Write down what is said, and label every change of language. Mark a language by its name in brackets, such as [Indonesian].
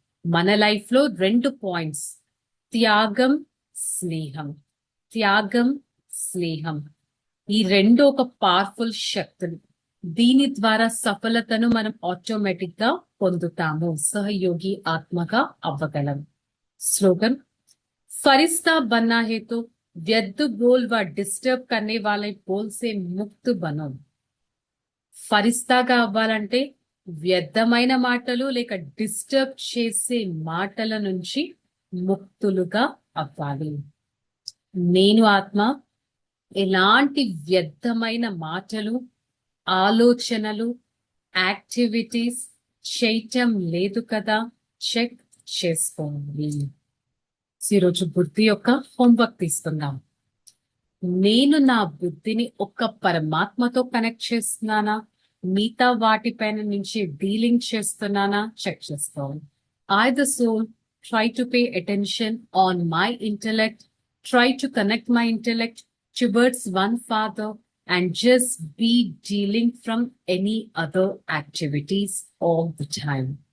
[Telugu] మన లైఫ్ లో 2 పాయింట్స్, త్యాగం, స్నేహం. త్యాగం, స్నేహం, ఈ రెండు ఒక పవర్ఫుల్ శక్తులు. దీని ద్వారా సఫలతను మనం ఆటోమేటిక్ గా పొందుతాము. సహయోగి ఆత్మగా అవ్వగలం. [Hindi] స్లోగన్, फरिश्ता बनना है तो व्यर्थ बोल व डिस्टर्ब करने वाले बोल से मुक्त बनो. [Telugu] ఫరిస్తాగా అవ్వాలంటే వ్యర్థమైన మాటలు లేక డిస్టర్బ్ చేసే మాటల నుంచి ముక్తులుగా అవ్వాలి. నేను ఆత్మ ఎలాంటి వ్యర్థమైన మాటలు, ఆలోచనలు, యాక్టివిటీస్ చేయటం లేదు కదా, చెక్ చేసుకోండి. ఈరోజు బుద్ధి యొక్క హోంవర్క్ తీసుకుందాం. నేను నా బుద్ధిని ఒక్క పరమాత్మతో కనెక్ట్ చేస్తున్నానా, మిగతా వాటిపైన నుంచి డీలింగ్ చేస్తున్నానా చెక్ చేసుకోవాలి. [English] I the soul try to pay attention on my intellect, try to connect my intellect towards one father and just be dealing from any other activities all the time.